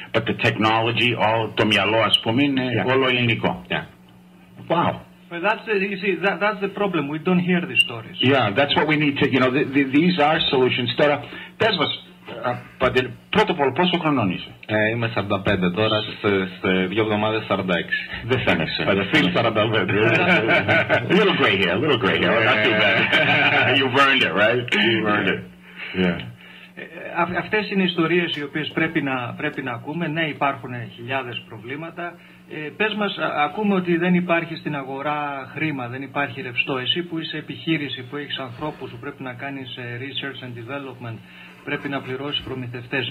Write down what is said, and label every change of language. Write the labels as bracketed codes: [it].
[en] But the technology, all [el] το μυαλό, ας πούμε, είναι όλο ελληνικό. [en] Yeah. Wow. But that's the problem. We don't hear these stories. Yeah, that's what we need to. These are solutions. [el] Τώρα, πες μας, πρώτο απ' όλο, πόσο χρονών είσαι? Είμαι 45 τώρα, σε 2 εβδομάδες 46. Δεν φαίνεσαι. [en] But still 45. A little gray hair, not too bad. You've earned it, right? You've earned it. Yeah. [el] Αυτές είναι ιστορίες οι οποίες πρέπει να ακούμε. Ναι, υπάρχουν χιλιάδες προβλήματα. Πες μας, ακούμε ότι δεν υπάρχει στην αγορά χρήμα, δεν υπάρχει ρευστό. Εσύ που είσαι επιχείρηση, που έχεις ανθρώπους, που πρέπει να κάνεις [en] research and development, [el] πρέπει να πληρώσεις προμηθευτές.